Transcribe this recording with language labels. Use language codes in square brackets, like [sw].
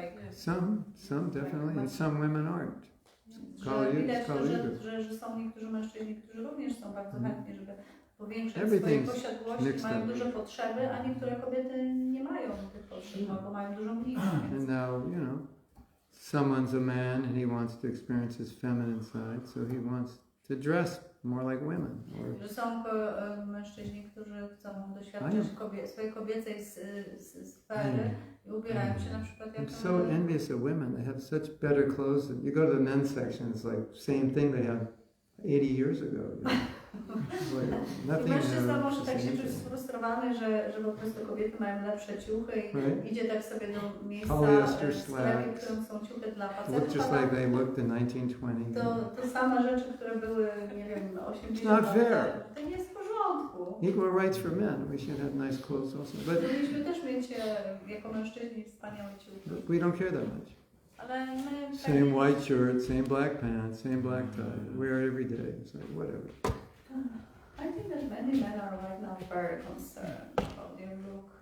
[en] Some definitely, and some women aren't. [pl] że widać, że są niektórzy mężczyźni, którzy również są bardzo chętni, żeby powiększać swoje posiadłości, mają duże potrzeby, a niektóre kobiety nie mają tych potrzeb, albo mają dużo mniej. [en] And now, you know, someone's a man and he wants to experience his feminine side, so he wants to dress more like women. [pl] Że są mężczyźni, którzy chcą doświadczyć swojej kobiecej sfery i ubierają się na przykład jak... [en] I'm so envious of women. They have such better clothes. You go to the men's section, it's like same thing they had 80 years ago. You know? [pl] I mężczyzna może tak się czuć sfrustrowany, że po prostu kobiety mają lepsze ciuchy i idzie tak sobie do miejsca w sklepie, w którym są ciuchy dla facetów. [en] Just like they looked in 1920. [pl] To same rzeczy, które były, nie wiem, 80 lat temu. To nie jest w porządku. [en] Equal rights for men. We should have nice clothes also. But [pl] powinniśmy też mieć jako mężczyźni wspaniałe ciuchy. [en] But we don't care that much. [pl] Ale my [en] same white shirt, same black pants, same black tie. Wear it every day. It's like whatever. I think that many men are right now very concerned about their look.